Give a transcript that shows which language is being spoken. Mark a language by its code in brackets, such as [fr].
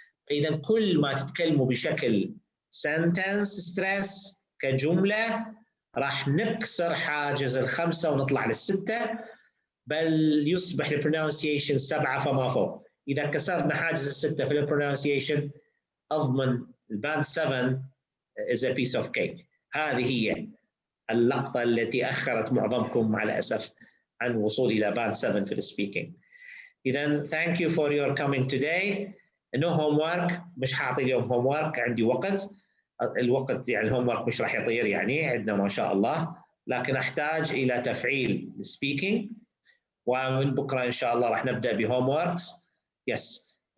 [ar] اذا كل ما تتكلموا بشكل [en] sentence stress [ar] كجمله راح نكسر حاجز ال5 ونطلع لل6، بل يصبح البرونونسيشن 7 فما فوق. اذا كسرنا حاجز ال6 في البرونونسيشن اضمن الباند 7 [en] is a piece of cake. [ar] هذه هي اللقطه التي اخرت معظمكم مع الاسف عن الوصول الى باند 7 في السبيكينج. [en] اذا thank you for your coming today. no homework، [ar] مش حاعطي اليوم homework، عندي وقت. الوقت يعني الهوم ورك مش راح يطير، يعني عندنا ما شاء الله، لكن احتاج الى تفعيل السبيكينج، ومن بكره ان شاء الله راح نبدا بهوم وركس. يس.